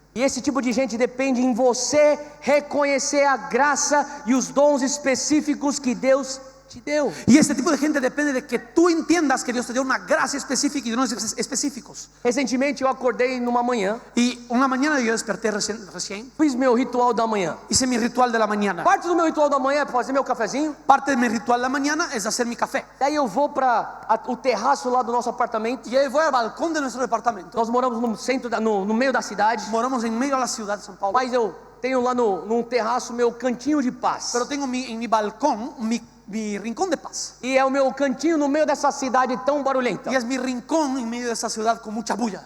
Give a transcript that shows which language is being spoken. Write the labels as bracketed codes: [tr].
[pt] E esse tipo de gente depende em você reconhecer a graça e os dons específicos que Deus te deu. [es] Y este tipo de gente depende de que tú entiendas que Dios te dio una gracia específica y dones específicos. [pt] Recentemente eu acordei numa manhã, [es] Y una mañana yo desperté recién, [pt] fiz meu ritual da manhã. [es] hice mi ritual de la mañana. [pt] Parte do meu ritual da manhã é fazer meu cafezinho. [es] Parte de mi ritual de la mañana es hacer mi café. [pt] Daí eu vou para o terraço lá do nosso apartamento. [es] Y ahí voy al balcón de nuestro departamento. [pt] Nós moramos no centro, no meio da cidade. [es] Moramos en medio de la ciudad de San Paulo. [pt] Mas eu tenho lá num terraço meu cantinho de paz. [es] Pero tengo en mi balcón mi rincón de paz. [pt] E é o meu cantinho no meio dessa cidade tão barulhenta. [es] Y es mi rincón en medio de esa ciudad con mucha bulla.